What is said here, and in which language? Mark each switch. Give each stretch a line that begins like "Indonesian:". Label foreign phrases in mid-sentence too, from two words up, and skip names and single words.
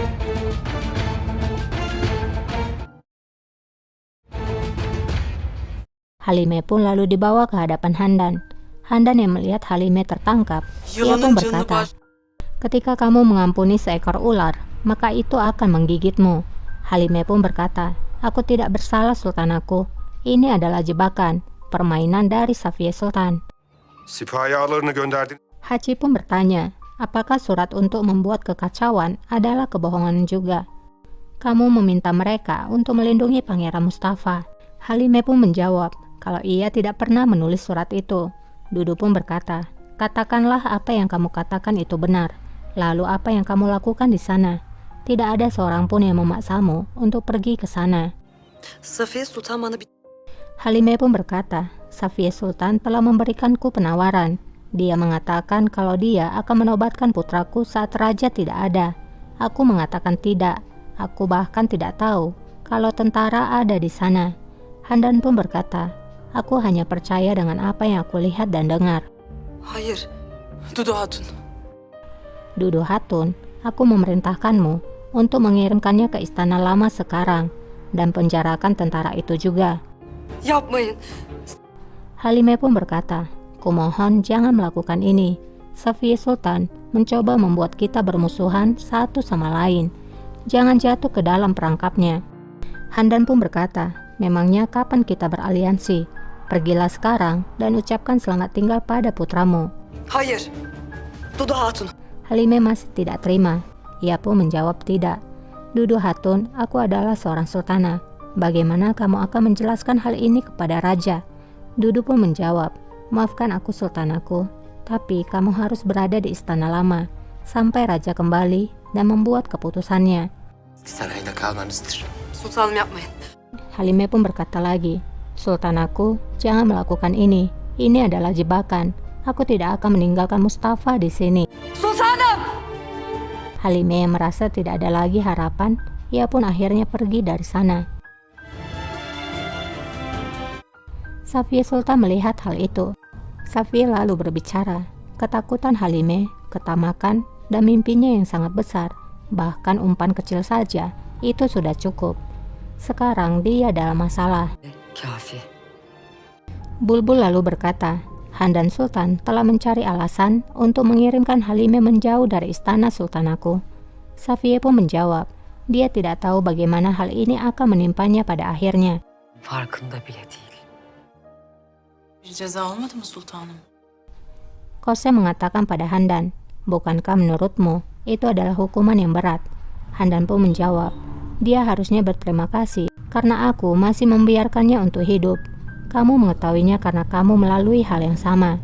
Indonesian: Halime pun lalu dibawa ke hadapan Handan. Handan yang melihat Halime tertangkap, ia pun berkata, ketika kamu mengampuni seekor ular, maka itu akan menggigitmu. Halime pun berkata, aku tidak bersalah sultanaku. Ini adalah jebakan, permainan dari Safiye Sultan.
Turkish: Sipahi ağalarını gönderdin.
Indonesian: Hachi pun bertanya, apakah surat untuk membuat kekacauan adalah kebohongan juga? Kamu meminta mereka untuk melindungi Pangeran Mustafa. Halime pun menjawab, kalau ia tidak pernah menulis surat itu. Dudu pun berkata, katakanlah apa yang kamu katakan itu benar. Lalu apa yang kamu lakukan di sana? Tidak ada seorang pun yang memaksamu untuk pergi ke sana.
Turkish: Safiye Sultan bana bir...
Indonesian: Halime pun berkata, Safiye Sultan telah memberikanku penawaran. Dia mengatakan kalau dia akan menobatkan putraku saat raja tidak ada. Aku mengatakan tidak. Aku bahkan tidak tahu kalau tentara ada di sana. Handan pun berkata, aku hanya percaya dengan apa yang aku lihat dan dengar.
Turkish: Hayır. Dudu Hatun. Dudu Hatun,
Indonesian: aku memerintahkanmu untuk mengirimkannya ke istana lama sekarang dan penjarakan tentara itu juga.
Turkish: Yapmayın.
Indonesian: Halime pun berkata, kumohon jangan melakukan ini. Safiye Sultan mencoba membuat kita bermusuhan satu sama lain. Jangan jatuh ke dalam perangkapnya. Handan pun berkata, memangnya kapan kita beraliansi? Pergilah sekarang dan ucapkan selamat tinggal pada putramu. Hayır. Dudu Hatun. Halime masih tidak terima. Ia pun menjawab tidak. Dudu Hatun, aku adalah seorang sultana. Bagaimana kamu akan menjelaskan hal ini kepada raja? Dudu pun menjawab, maafkan aku sultanaku, tapi kamu harus berada di istana lama sampai raja kembali dan membuat keputusannya.
Turkish: Sarayda kalmanızdır. Sultanım yapmayın.
Indonesian: Halime pun berkata lagi, sultanaku, jangan melakukan ini. Ini adalah jebakan. Aku tidak akan meninggalkan Mustafa di sini.
Turkish: Sultanım!
Indonesian: Halime yang merasa tidak ada lagi harapan, ia pun akhirnya pergi dari sana. Safiye Sultan melihat hal itu. Safiye lalu berbicara. Ketakutan Halime, ketamakan, dan mimpinya yang sangat besar, bahkan umpan kecil saja, itu sudah cukup. Sekarang dia dalam masalah.
Turkish: Kafi.
Indonesian: Bulbul lalu berkata, Handan Sultan telah mencari alasan untuk mengirimkan Halime menjauh dari istana sultanaku. Safiye pun menjawab, dia tidak tahu bagaimana hal ini akan menimpanya pada akhirnya.
Turkish: Farkında bile değil. Bir ceza olmadı mı sultanım?
Indonesian: Kose mengatakan pada Handan, bukankah menurutmu itu adalah hukuman yang berat? Handan pun menjawab, dia harusnya berterima kasih karena aku masih membiarkannya untuk hidup. Kamu mengetahuinya karena kamu melalui hal yang sama.